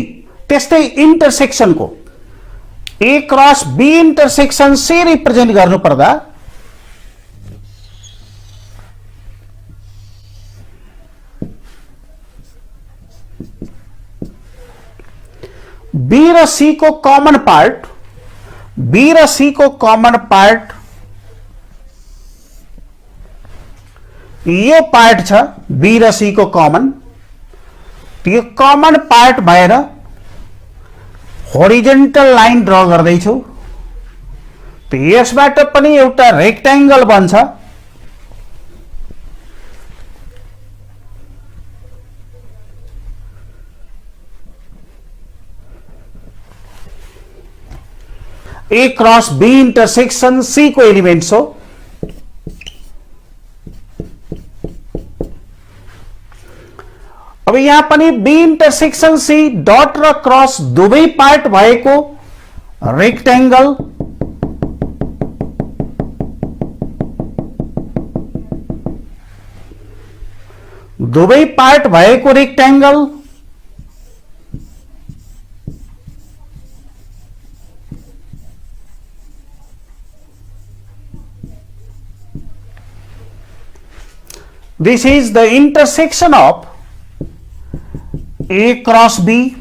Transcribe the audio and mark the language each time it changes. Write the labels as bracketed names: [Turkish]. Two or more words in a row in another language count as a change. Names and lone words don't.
[Nepali] त्यस्तै इन्टरसेक्सन को [English] A cross B intersection C represent [Nepali] गर्नु पर्दा बी र सी को [English] common part, [Nepali] बी र सी को [English] common part [Nepali] यो पार्ट छ बी र सी को कॉमन। यो [English] common part [Nepali] भएर [English] horizontal line draw [Nepali] गर्दैछु। यसबाट पनि एउटा रेक्टेंगल बन्छ। [English] A cross B intersection C [Nepali] को एलिमेंट्स हो। अब यहाँ पनि [English] B intersection C dot [Nepali] र क्रस दुवै पार्ट भएको रेक्टेंगल दुवै पार्ट भएको रेक्टेंगल [English] this is the intersection of A cross B,